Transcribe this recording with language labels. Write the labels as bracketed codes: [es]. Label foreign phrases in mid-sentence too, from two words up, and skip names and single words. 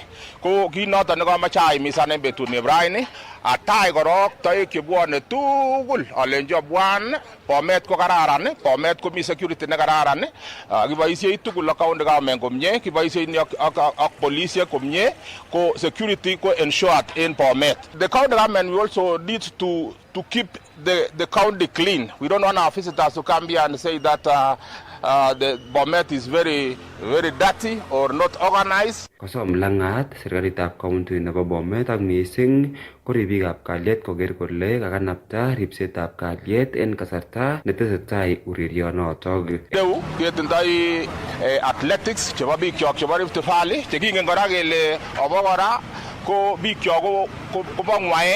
[kln] Ko kit noton nekamache aimisan en betut nebo raini atai korok toek chebwone tugul alenji obwan Bomet ko kararan, Bomet komi security ne kararan, kiboisiei tugul ak [en] county government [kln] komie, kiboisiei ak polisiek komie, ko security ko [en] ensured in Bomet. The county government we also need to keep the county clean. We don't want our visitors to come here and say that the Bomet is very dirty or not organized. [kln] Kosom Langat serikalitab county nebo Bomet ak mising ko ribikab kalyet koker kole kakanapta ripsetab kalyet en kasarta netesetai urerionotok. Reu ketindoi athletics chebo bikyok chebo Rift Valley chekingen kora kele abokora ko bikyok kobo ng'waek.